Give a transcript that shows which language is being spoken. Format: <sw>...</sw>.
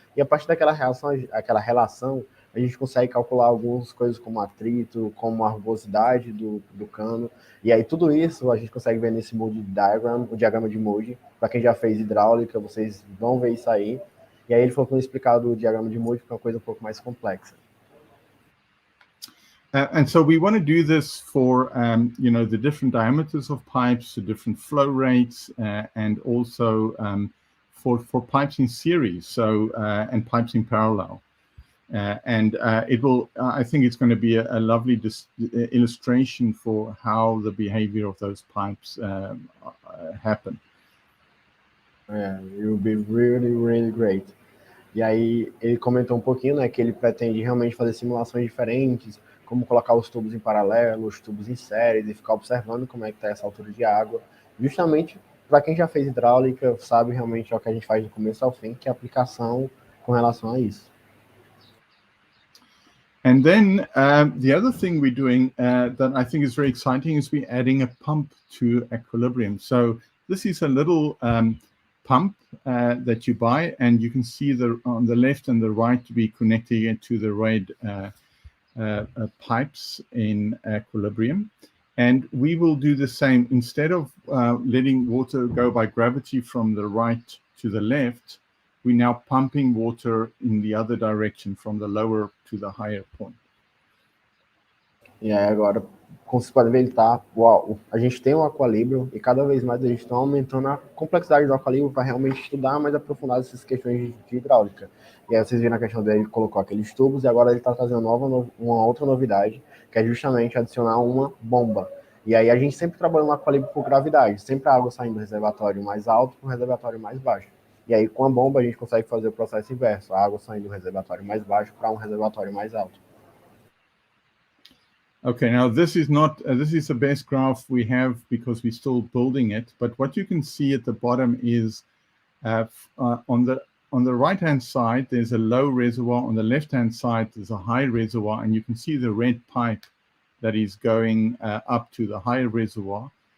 <pt>E a partir daquela relação, a gente consegue calcular algumas coisas como atrito, como a rugosidade do cano. E aí tudo isso a gente consegue ver nesse Moody diagram, o diagrama de Moody. Para quem já fez hidráulica, vocês vão ver isso aí. E aí ele falou que não explicado o diagrama de Moody, porque é uma coisa um pouco mais complexa.</pt> <en>And so we want to do this for, the different diameters of pipes, the different flow rates, and also for pipes in series, so and pipes in parallel. It will. I think it's going to be a lovely illustration for how the behavior of those pipes happen. It will be really, really great.</en> <pt>E aí ele comentou um pouquinho, né, que ele pretende realmente fazer simulações diferentes, como colocar os tubos em paralelo, os tubos em séries, e ficar observando como é que está essa altura de água, justamente para quem já fez hidráulica, sabe realmente o que a gente faz do começo ao fim, que é a aplicação com relação a isso.</pt> <en>And then the other thing we're doing that I think is very exciting is we're adding a pump to Aqualibrium. So this is a little pump that you buy, and you can see on the left and the right we connecting it to the red pipes in Aqualibrium. And we will do the same. Instead of letting water go by gravity from the right to the left, we're now pumping water in the other direction, from the lower to the higher point.</en> <pt>E aí agora, como vocês podem ver, a gente tem um Aqualibrium e cada vez mais a gente está aumentando a complexidade do Aqualibrium para realmente estudar mais aprofundado essas questões de hidráulica. E aí vocês viram a questão dele, ele colocou aqueles tubos e agora ele está trazendo uma outra novidade, que é justamente adicionar uma bomba. E aí a gente sempre trabalha no Aqualibrium por gravidade, sempre a água saindo do reservatório mais alto para o reservatório mais baixo. E aí com a bomba a gente consegue fazer o processo inverso, a água saindo do reservatório mais baixo para um reservatório mais alto.</pt> <en>Okay, now this is not, this is the best graph we have because we're still building it. But what you can see at the bottom is on the right-hand side, there's a low reservoir. On the left-hand side, there's a high reservoir, and you can see the red pipe that is going up to the high reservoir.</en>